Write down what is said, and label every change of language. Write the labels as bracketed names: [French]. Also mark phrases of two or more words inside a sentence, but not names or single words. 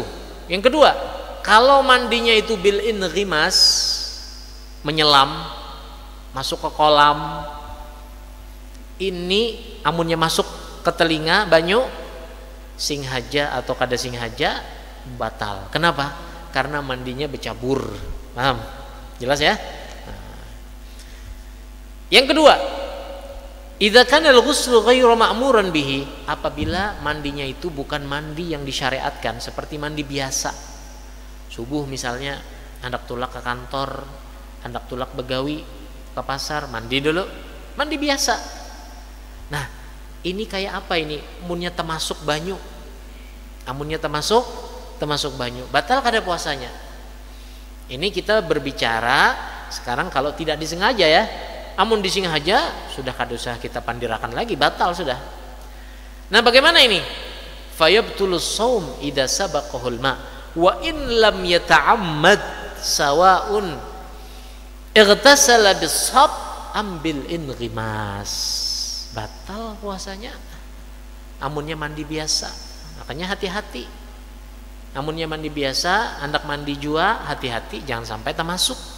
[Banjar] Yang kedua, kalau mandinya itu bil inrimas, menyelam, masuk ke kolam, ini amunnya masuk ke telinga banyu, singhaja atau kada singhaja batal. Kenapa? Karena mandinya bercabur. Paham? Jelas ya? Nah. Yang kedua, [Arabic] إذا كان الغسل غير مأمور به, [Indonesian] apabila mandinya itu bukan mandi yang disyariatkan seperti mandi biasa. [Banjar] Subuh misalnya hendak tulak ke kantor, hendak tulak begawi ke pasar, mandi dulu, mandi biasa. Nah, ini kayak apa ini? Amunnya termasuk banyu. Amunnya termasuk banyu, batal kada puasanya. [Indonesian] Ini kita berbicara sekarang kalau tidak disengaja ya. [Banjar] Amun disengaja sudah kada usah kita pandirakan lagi, batal sudah. [Indonesian] Nah, bagaimana ini? [Arabic] فيبطل الصوم إذا سبقه الماء وإن لم يتعمد سواء اغتسل بالصب ambil inrimas. [Banjar] Batal puasanya amunnya mandi biasa. Makanya hati-hati. Amunnya mandi biasa, hendak mandi jua, hati-hati jangan sampai termasuk.